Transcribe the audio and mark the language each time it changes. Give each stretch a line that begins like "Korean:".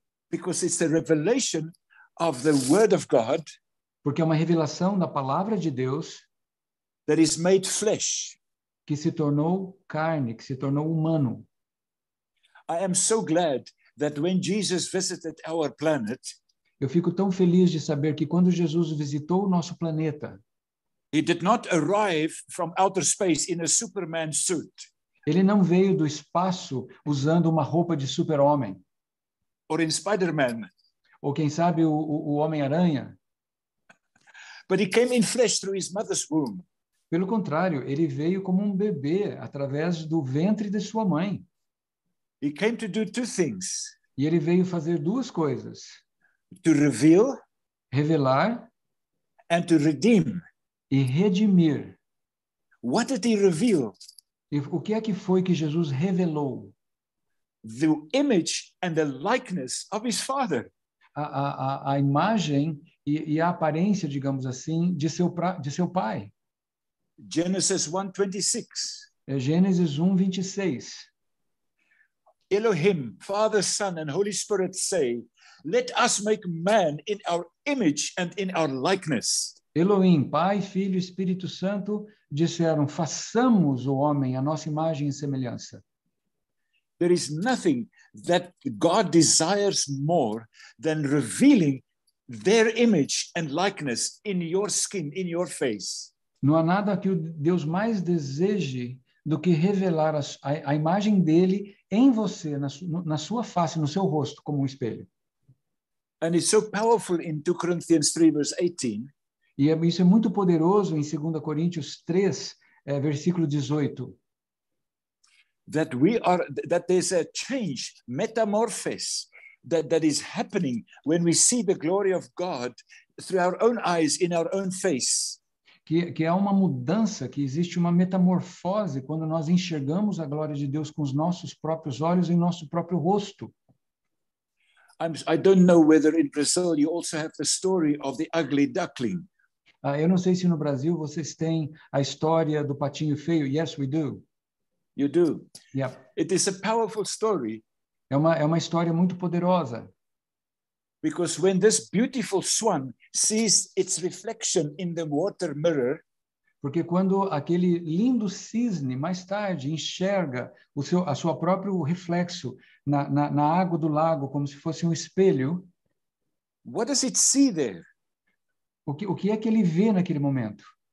English: Because it's the revelation of the Word of God
Portuguese: Porque é uma revelação da palavra de Deus
English: that is made flesh.
Portuguese: que se tornou carne, que se tornou humano.
English: I am so glad that when Jesus visited our planet,
Portuguese: Eu fico tão feliz de saber que quando Jesus visitou o nosso planeta,
English: he did not arrive from outer space in a Superman suit
Portuguese: ele não veio do espaço usando uma roupa de super-homem,
English: or in Spider-Man,
Portuguese: ou quem sabe o Homem-Aranha.
English: but he came in flesh through his mother's womb.
Portuguese: Pelo contrário, ele veio como um bebê através do ventre de sua mãe.
English: He came to do two things:
Portuguese: E ele veio fazer duas coisas:
English: to reveal
Portuguese: revelar
English: and to redeem.
Portuguese: e redimir.
English: What did he reveal?
Portuguese: E o que é que foi que Jesus revelou?
English: The image and the likeness of his father.
Portuguese: A imagem e a aparência, digamos assim, de seu pai.
English: Genesis 1:26.
Portuguese: É Gênesis 1:26.
English: Elohim, Father, Son, and Holy Spirit say, let us make man in our image and in our likeness.
Portuguese: Elohim, Pai, Filho e Espírito Santo disseram, façamos o homem a nossa imagem e semelhança.
English: There is nothing that God desires more than revealing their image and likeness in your skin, in your face.
Portuguese: Não há nada que o Deus mais deseje do que revelar a imagem dele em você, na sua face, no seu rosto, como um espelho.
English: And it's so powerful in 2 Corinthians 3, verse 18.
Portuguese: E isso é muito poderoso em 2 Coríntios 3, versículo 18.
English: That there's a change, metamorphosis, that is happening when we see the glory of God through our own eyes, in our own face.
Portuguese: Que há uma mudança, que existe uma metamorfose quando nós enxergamos a glória de Deus com os nossos próprios olhos em nosso próprio rosto.
English: I don't know whether in Brazil you also have the story of the ugly duckling.
Portuguese: Eu não sei se no Brasil vocês têm a história do patinho feio.
English: Yes, we do. You do. Yeah. It is a powerful story
Portuguese: É uma história muito poderosa.
English: because when this beautiful swan sees its reflection in the water mirror,
Portuguese: Porque quando aquele lindo cisne, mais tarde, enxerga a sua próprio reflexo na água do lago, como se fosse um espelho,
English: what does it see there?
Portuguese: o que é que ele vê naquele momento?